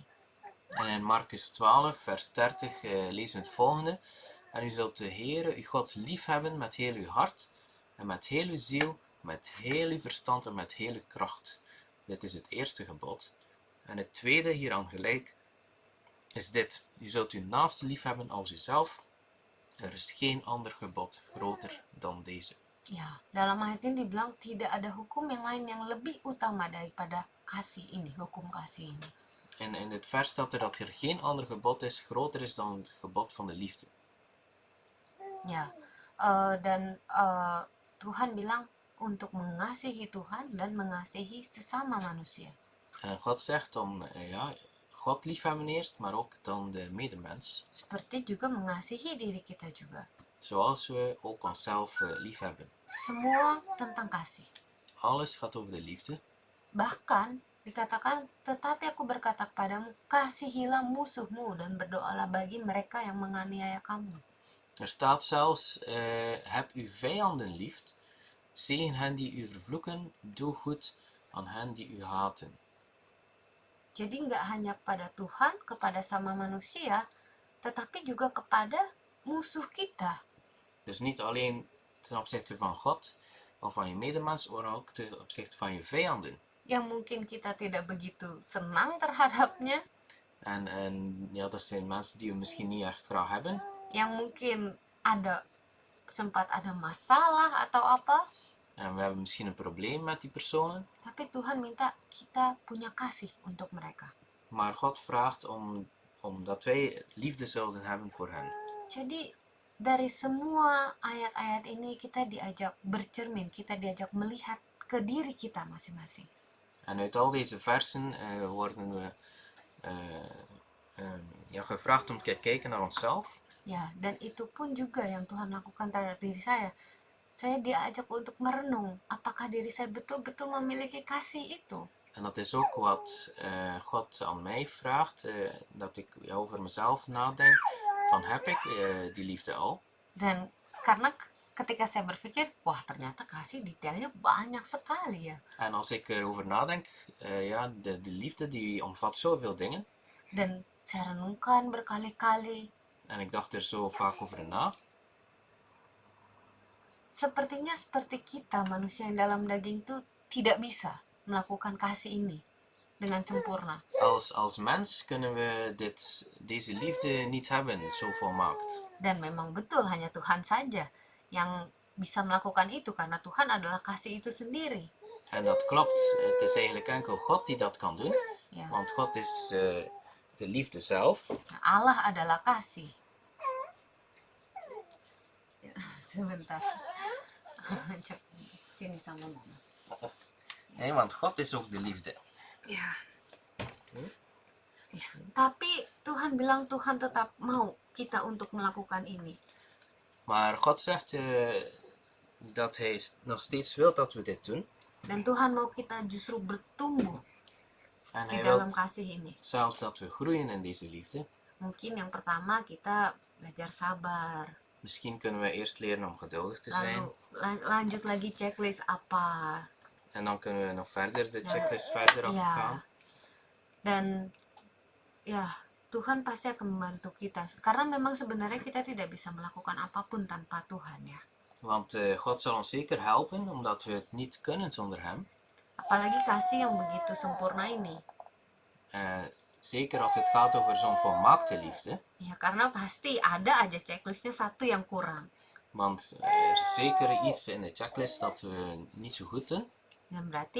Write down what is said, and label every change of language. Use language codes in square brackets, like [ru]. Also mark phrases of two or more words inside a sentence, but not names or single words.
[nl] En in Markus 12 vers 30 lezen we het volgende. En u zult de Heere uw God liefhebben met heel uw hart en met heel uw ziel, met heel uw verstand en met heel uw kracht. Dit is het eerste gebod. En het tweede hieraan gelijk is dit. U zult uw naaste liefhebben als uzelf. Er is geen ander gebod groter dan deze. [id] Ya, dalam ayat ini dibilang tidak ada hukum yang lain yang lebih utama daripada kasih ini, hukum kasih ini. [nl] En in het vers staat er dat er geen ander gebod is groter is dan het gebod van de liefde. [id] Ya, dan Tuhan bilang untuk mengasihi Tuhan dan mengasihi sesama manusia. [nl] En God zegt om God liefhebben eerst, maar ook dan de medemens. [id] Seperti juga mengasihi diri kita juga. [nl] Zoals we ook onszelf liefhebben. [id] Semua tentang kasih. [nl] Alles gaat over de liefde. [id] Bahkan dikatakan, tetapi aku berkata kepadamu, kasihilah musuhmu dan berdoalah bagi mereka yang menganiaya kamu. [nl] Er staat zelfs, heb uw vijanden lief, zegen hen die u vervloeken, doe goed aan hen die u haten. [id] Jadi nggak hanya kepada Tuhan, kepada sama manusia, tetapi juga kepada musuh kita. [nl] Dus niet alleen ten opzichte van God of van je medemens, maar ook ten opzichte van je vijanden. [id] Yang mungkin kita tidak begitu senang terhadapnya. [nl] En ja, dat zijn mensen die we misschien niet echt graag hebben. [id] Yang mungkin sempat ada masalah atau apa. [nl] En we hebben misschien een probleem met die personen. [id] Tapi Tuhan minta kita punya kasih untuk mereka. [nl] Maar God vraagt dat wij liefde zouden hebben voor hen. [id] Jadi dari semua ayat-ayat ini kita diajak bercermin, kita diajak melihat ke diri kita masing-masing. [nl] En uit al deze versen worden we gevraagd om te kijken naar onszelf. [id] Ya, dan itu pun juga yang Tuhan lakukan terhadap diri saya. Saya diajak untuk merenung, apakah diri saya betul-betul memiliki kasih itu? [nl] En dat is ook wat God aan mij vraagt, dat ik over mezelf nadenk, van heb ik die liefde al? [id] Dan karena ketika saya berpikir, wah ternyata kasih detailnya banyak sekali ya. [nl] En als ik erover nadenk, de liefde die omvat zoveel dingen. [id] Dan saya renungkan berkali-kali. [nl] En ik dacht er zo vaak over na. [id] Sepertinya seperti kita manusia yang dalam daging itu tidak bisa melakukan kasih ini dengan sempurna. [nl] Als mens kunnen we deze liefde niet hebben, zo volmaakt. [id] Dan memang betul hanya Tuhan saja yang bisa melakukan itu karena Tuhan adalah kasih itu sendiri. [nl] En dat klopt. Het is eigenlijk enkel God die dat kan doen. [id] Ya. [nl] Want God is de liefde zelf. [id] Nah, Allah adalah kasih. Ya, sebentar. Sini sama mama. [nl] Nee, want God is ook de liefde. [id] Ya. Ya. Tapi Tuhan bilang Tuhan tetap mau kita untuk melakukan ini. [nl] Maar God zegt dat hij nog steeds wil dat we dit doen. [id] Dan Tuhan mau kita justru bertumbuh [nl] En [id] di [nl] hij [id] dalam [nl] wil [id] kasih ini. [nl] zelfs dat we groeien in deze liefde. [id] Mungkin yang pertama kita belajar sabar. [nl] Misschien kunnen we eerst leren om geduldig te zijn. [id] Lalu lanjut lagi checklist apa. [nl] En dan kunnen we nog verder de checklist verder afgaan. [id] Dan ya Tuhan pasti akan membantu kita. Karena memang sebenarnya kita tidak bisa melakukan apapun tanpa Tuhan ya. [nl] Want God zal ons zeker helpen, omdat we het niet kunnen zonder hem. [id] Apalagi kasih yang begitu sempurna ini. [nl] Zeker als het gaat over zo'n volmaakte liefde. [id] Ya karena pasti ada aja checklistnya satu yang kurang. [nl] Want er is zeker iets in de checklist dat we niet zo goed doen.